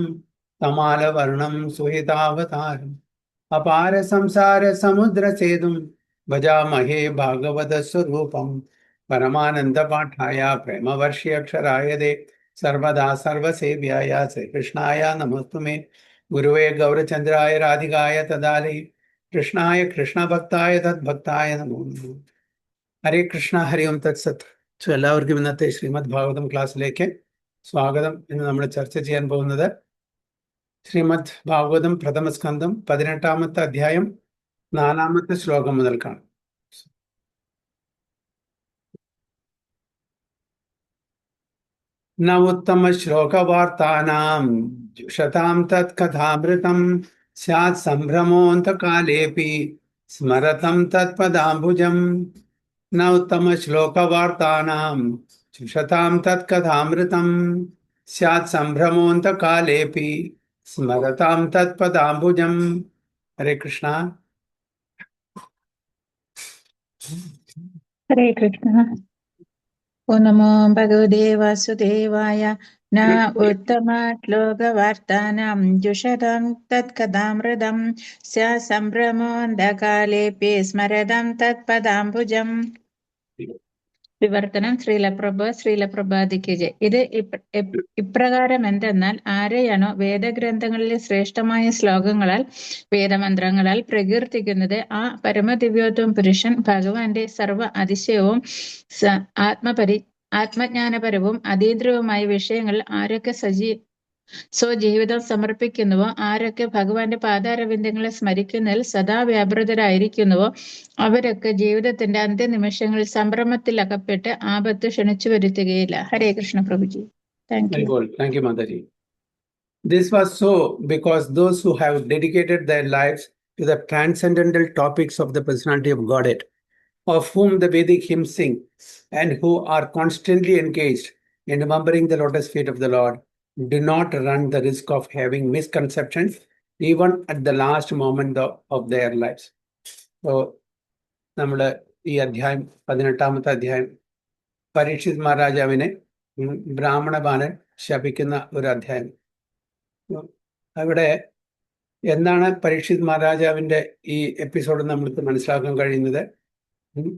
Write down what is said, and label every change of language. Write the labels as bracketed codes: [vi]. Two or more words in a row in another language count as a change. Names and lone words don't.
[sa] तमालवर्णं सुहितावतारम् अपार संसार समुद्र सेतुं भजामहे भागवत स्वरूपं परमानंद पाठाय प्रेमवर्षि दे सर्वदा सर्वसेव्याय श्रीकृष्णाय नमोस्तुमे गुरुवे गौरचंद्राय राधिकाय तदालि कृष्णाय कृष्ण भक्ताय तद्भक्ताय नमो नमः। ഹരേ കൃഷ്ണ ഹരി ഓം തത്സത്. [ml] എല്ലാവർക്കും ഇന്നത്തെ ശ്രീമദ് ഭാഗവതം ക്ലാസ്സിലേക്ക് സ്വാഗതം. ഇന്ന് നമ്മൾ ചർച്ച ചെയ്യാൻ പോകുന്നത് ശ്രീമദ് ഭാഗവതം പ്രഥമസ്കന്ധം 18-ാമത്തെ അധ്യായം 4-ാമത്തെ ശ്ലോകം മുതൽക്കാണ്. [sa] ന ഉത്തമ ശ്ലോകവാർത്താനാം ജുഷതാം തത് കഥാമൃതം സ്യാത് സംഭ്രമോന്തകാലേപി സ്മരതം തത്പദാംബുജം. न उत्तम श्लोकवार्तानां जुषतां तत्कथामृतं स्यात् सम्भ्रमोऽन्तकालेऽपि स्मरतां तत्पदाम्बुजं. हरे कृष्ण. हरे कृष्ण. ओ नमो भगवते वासुदेवाय. न उत्तमश्लोकवार्तानां जुषतां तत्कथामृतं स्यात् सम्भ्रमोऽन्धकालेऽपि स्मरतां तत्पदाम्बुजम्. [ml] വിവർത്തനം ശ്രീലപ്രഭാതിക്ക്. ഇത് ഇപ്രകാരം എന്തെന്നാൽ, ആരെയാണോ വേദഗ്രന്ഥങ്ങളിലെ ശ്രേഷ്ഠമായ ശ്ലോകങ്ങളാൽ വേദമന്ത്രങ്ങളാൽ പ്രകീർത്തിക്കുന്നത്, ആ പരമദിവ്യോത്തമ പുരുഷൻ ഭഗവാന്റെ സർവ അതിശയവും ആത്മജ്ഞാനപരവും അതീന്ദ്രിയവുമായ വിഷയങ്ങളിൽ ആരൊക്കെ സ്വജീവിതം സമർപ്പിക്കുന്നുവോ, ആരൊക്കെ ഭഗവാന്റെ പാദാരവിന്ദങ്ങളെ സ്മരിക്കുന്നതിൽ സദാ വ്യാപൃതരായിരിക്കുന്നുവോ, അവരൊക്കെ ജീവിതത്തിന്റെ അന്ത്യനിമിഷങ്ങളിൽ സംഭ്രമത്തിൽ അകപ്പെട്ട് ആപത്ത് ക്ഷണിച്ചു വരുത്തുകയില്ല. [sa] ഹരേ കൃഷ്ണ [ml] പ്രഭുജി. [en] Thank you. Thank you, Mataji. This was so because those who have dedicated their lives to the transcendental topics of the personality of Godhead, of whom the Vedic hymns sing, and who are constantly engaged in remembering the lotus feet of the Lord, do not run the risk of having misconceptions even at the last moment of their lives. So, [ml] നമ്മുടെ ഈ അധ്യായം 18-ാമത്തെ അധ്യായം പരീക്ഷിത് മഹാരാജാവിനെ ബ്രാഹ്മണ ബാലൻ ശപിക്കുന്ന ഒരു അധ്യായം. അവിടെ എന്താണ് പരീക്ഷിത് മഹാരാജാവിന്റെ ഈ എപ്പിസോഡ് നമ്മൾക്ക് മനസ്സിലാക്കാൻ കഴിയുന്നത്?